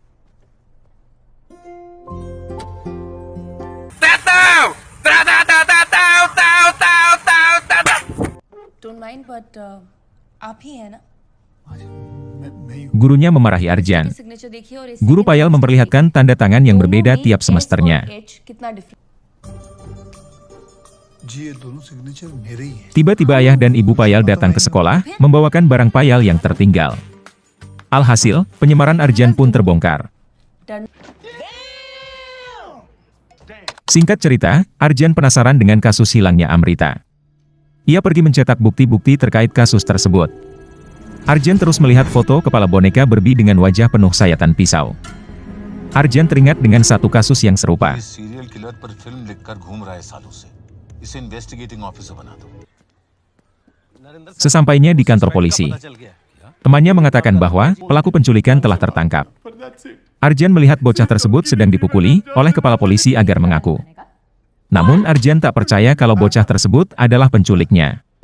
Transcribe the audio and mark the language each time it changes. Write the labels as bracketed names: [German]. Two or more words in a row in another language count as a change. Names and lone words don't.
[Indonesian] Gurunya memarahi Arjan. Guru Payal memperlihatkan tanda tangan yang berbeda tiap semesternya. [Hindi] जी ये दोनों सिग्नेचर मेरे ही हैं। [Indonesian] Tiba-tiba ayah dan ibu Payal datang ke sekolah, membawakan barang Payal yang tertinggal. Alhasil, penyemaran Arjan pun terbongkar. Singkat cerita, Arjan penasaran dengan kasus hilangnya Amrita. Ia pergi mencetak bukti-bukti terkait kasus tersebut. Arjan terus melihat foto kepala boneka Barbie dengan wajah penuh sayatan pisau. Arjan teringat dengan satu kasus yang serupa. [English] serial killer [Hindi] पर फिल्म लिखकर घूम रहा है सालों से इसे [English] investigating officer [Hindi] बना दो। [Indonesian] Sesampainya di kantor polisi, temannya mengatakan bahwa pelaku penculikan telah tertangkap. Arjan melihat bocah tersebut sedang dipukuli oleh kepala polisi agar mengaku. Namun Arjan tak percaya kalau bocah tersebut adalah penculiknya.